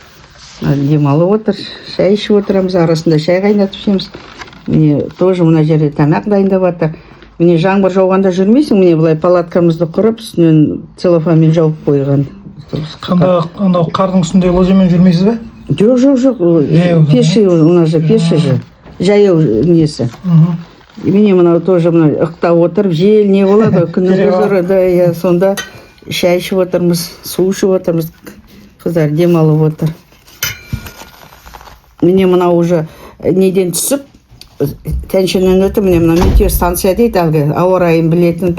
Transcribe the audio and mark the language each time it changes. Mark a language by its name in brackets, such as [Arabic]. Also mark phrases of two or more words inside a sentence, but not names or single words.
[Kazakh] Демалып отыр, шай ішіп отырамыз, арасында шай қайнатып ішеміз. Міне тоже мына жерде тамақ дайындап жатыр. Міне жаңбыр жауғанда жүрмейсің, міне былай палаткамызды құрып, үстінен целлофанмен жауып қойған. Анау қардың үстінде лыжамен жүрмейсіз бе? Жоқ, [Russian] пеший, у нас же пеший же, [Kazakh] жаяу несі. Міне мынау тоже ықтап отырып, жел не болады, күннің көзірі, да, сонда шай ішіп отырмыз, су ішіп отырмыз, қыздар демалып отыр. Міне мынау уже неден түсіп, тәншіннен өтіп, міне мына метеостанция дейді, әлгі ауа райын білетін.